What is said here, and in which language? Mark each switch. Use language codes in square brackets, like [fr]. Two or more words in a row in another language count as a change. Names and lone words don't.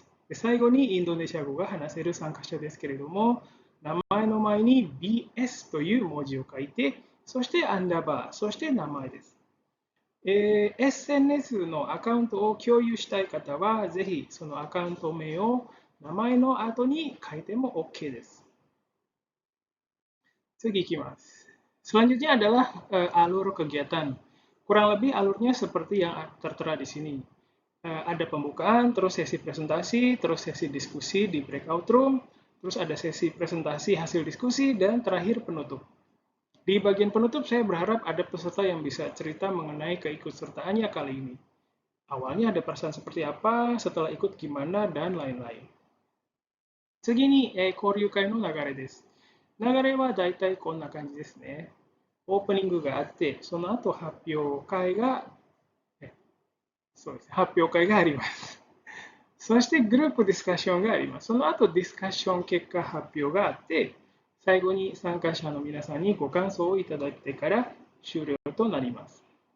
[ja] 最後にインドネシア語が話せる参加者ですけれども、名前の前に BS という文字を書いて、そしてアンダーバー、そして名前です。SNS のアカウントを共有したい方は、ぜひそのアカウント名を名前の後に書いても OK です。次行きます。 [id] Selanjutnya adalah alur kegiatan. Kurang lebih alurnya seperti yang tertera di sini. Ada pembukaan, terus sesi presentasi, terus sesi diskusi di [en] breakout room, [id] terus ada sesi presentasi hasil diskusi, dan terakhir penutup. Di bagian penutup saya berharap ada peserta yang bisa cerita mengenai keikutsertaannya kali ini. Awalnya ada perasaan seperti apa, setelah ikut gimana, dan lain-lain. [ja] 次に、交流会の流れです。流れはだいたいこんな感じですね。オープニングがあって、その後発表会が、そうです。発表会があります。そしてグループディスカッションがあります。その後ディスカッション結果発表があって、最後に参加者の皆さんにご感想をいただいてから終了となります。